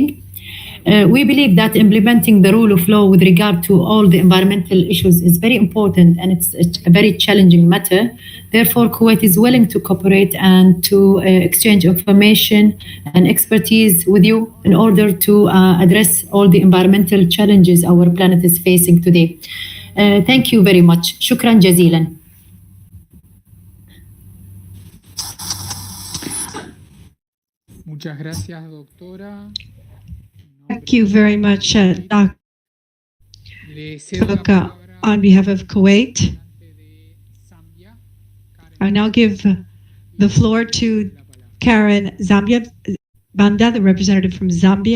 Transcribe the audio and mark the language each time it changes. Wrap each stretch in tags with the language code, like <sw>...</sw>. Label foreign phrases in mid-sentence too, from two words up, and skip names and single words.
<en>We believe that implementing the rule of law with regard to all the environmental issues is very important, and it's a very challenging matter. Therefore, Kuwait is willing to cooperate and to exchange information and expertise with you in order to address all the environmental challenges our planet is facing today. Thank you very much.</en> <ar>شكرا جزيلا.</ar> <es>Muchas gracias, doctora.</es> <en>Thank you very much, Dr. On behalf of Kuwait. I now give the floor to Karen Banda, the representative from Zambia.</en>